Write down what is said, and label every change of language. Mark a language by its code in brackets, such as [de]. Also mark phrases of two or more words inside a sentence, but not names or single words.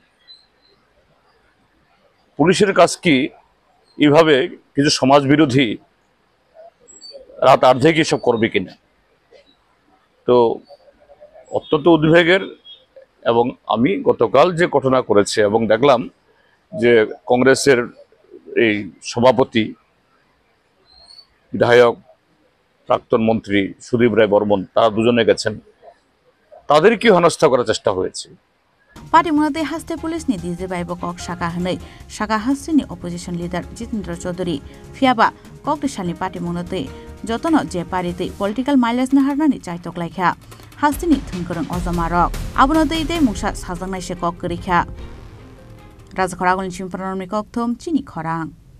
[bn] পুলিশের কাজ কি এইভাবে কিছু সমাজ বিরোধী রাত আর্ধেক এসব করবে কিনা তো অত্যন্ত উদ্বেগের এবং আমি গতকাল যে ঘটনা করেছে এবং দেখলাম যে কংগ্রেসের এই সভাপতি বিধায়ক প্রাক্তন মন্ত্রী সুদীপ রায় বর্মন তারা দুজনে গেছেন তাদেরকে হেনস্থা করার চেষ্টা হয়েছে [trp] Party Munatei Haste Police ni DJ Baibo Kok Shaka Hanei Shaka Haste ni [en] opposition leader [trp] Jitendra Choudhury Fiaba Koktisal ni Party Munatei Jotono je parity [en] political mileage [trp] na harnani chaitok laikha Haste ni thungkorong ojamarok Abunotei de mungsa sajangnai se kok korikha Rajakhoragolni chimpanarni kokthom chini khorang